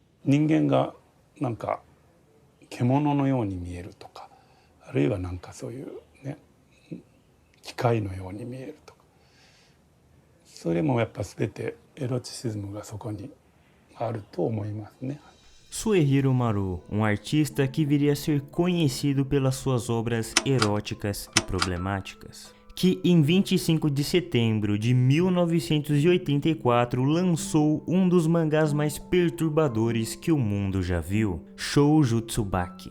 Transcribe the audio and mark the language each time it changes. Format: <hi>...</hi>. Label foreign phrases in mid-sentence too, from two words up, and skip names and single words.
<ja>人間がなんか獣のように見えるとか、あるいはなんかそういうね機械のように見えるとか、それもやっぱ全てエロチシズムがそこにあると思いますね。</ja> <pt>Suehiro Maru, artista que viria a ser conhecido pelas suas obras eróticas e problemáticas, que em 25 de setembro de 1984 lançou um dos mangás mais perturbadores que o mundo já viu, Shoujo Tsubaki.</pt>